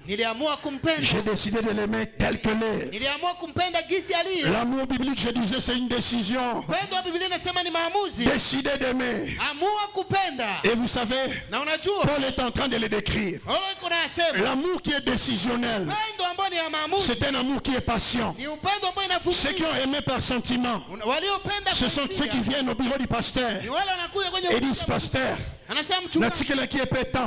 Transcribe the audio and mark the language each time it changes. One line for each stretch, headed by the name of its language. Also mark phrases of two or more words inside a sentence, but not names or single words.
Swahili: Niliamua kumpenda.
French: J'ai décidé de l'aimer tel que l'est.
Swahili: Niliamua kumpenda gisi alivyo.
French: L'amour biblique, je disais, c'est une décision.
Swahili: Upendo wa Biblia inasema ni maamuzi.
French: Décider d'aimer.
Swahili: Amua kupenda.
French: Et vous savez,
Swahili: na unajua,
French: Paul est en train de le décrire. L'amour qui est décisionnel, c'est un amour qui est patient. Ceux qui ont aimé par sentiment, ce sont ceux qui viennent au bureau du pasteur et disent, pasteur, natikela qui est pétant.